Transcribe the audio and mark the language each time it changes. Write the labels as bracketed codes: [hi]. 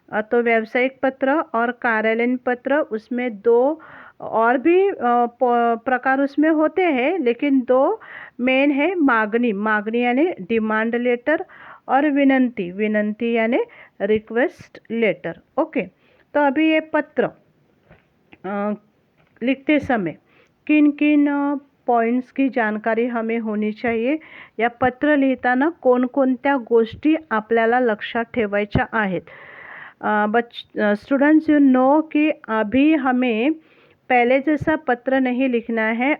[hi] तो व्यावसायिक पत्र और कार्यालयीन पत्र, उसमें दो और भी प्रकार उसमें होते हैं, लेकिन दो मेन है. मांगनी, मांगनी यानी डिमांड लेटर, और विनंती, विनंती यानी रिक्वेस्ट लेटर. ओके, तो अभी ये पत्र लिखते समय किन किन पॉइंट्स की जानकारी हमें होनी चाहिए, या [mr] पत्र लिहिताना कोणकोणत्या गोष्टी आपल्याला लक्षात ठेवायच्या आहेत. [hi] स्टूडेंट्स, यू नो कि अभी हमें पहले जैसा पत्र नहीं लिखना है.